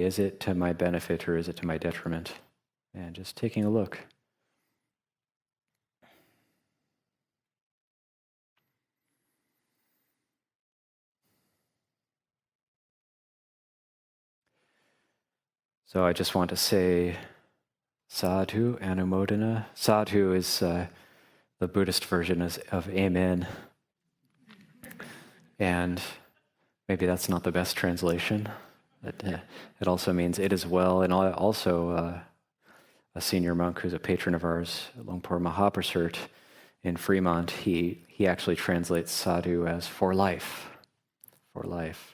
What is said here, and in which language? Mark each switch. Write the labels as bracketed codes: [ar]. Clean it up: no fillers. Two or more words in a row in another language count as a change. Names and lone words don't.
[en] Is it to my benefit or is it to my detriment? And just taking a look. So I just want to say [pi] sadhu, anumodana. [en] Sadhu is the Buddhist version of amen. And maybe that's not the best translation. But, it also means it is well. And also a senior monk who's a patron of ours, Longpor Mahaprasert in Fremont, he actually translates sadhu as for life, for life.